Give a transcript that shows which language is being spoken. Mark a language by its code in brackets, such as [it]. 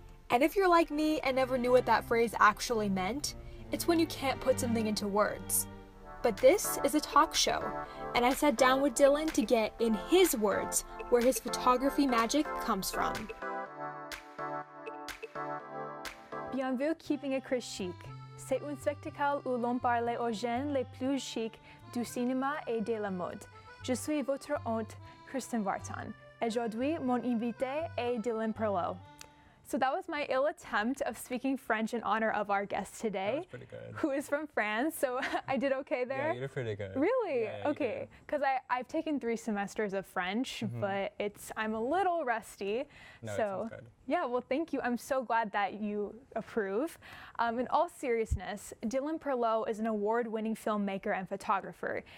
[en] And if you're like me and never knew what that phrase actually meant, it's when you can't put something into words. But this is a talk show, and I sat down with Dylan to get, in his words, where his photography magic comes from. [fr] Bienvenue Keeping It Krischic. C'est un spectacle où l'on parle aux jeunes les plus chics du cinéma et de la mode. Je suis votre hôte, Kristin Vartan. Aujourd'hui, mon invité est Dylan Perlot. [en] So that was my ill attempt of speaking French in honor of our guest today. That was pretty good. Who is from France, so I did okay there? Yeah, you did pretty good. Really? Yeah, okay, because I've taken 3 semesters of French, but I'm a little rusty. No, so, it sounds good. Yeah, well, thank you. I'm so glad that you approve. In all seriousness, Dylan Perlot is an award-winning filmmaker and photographer.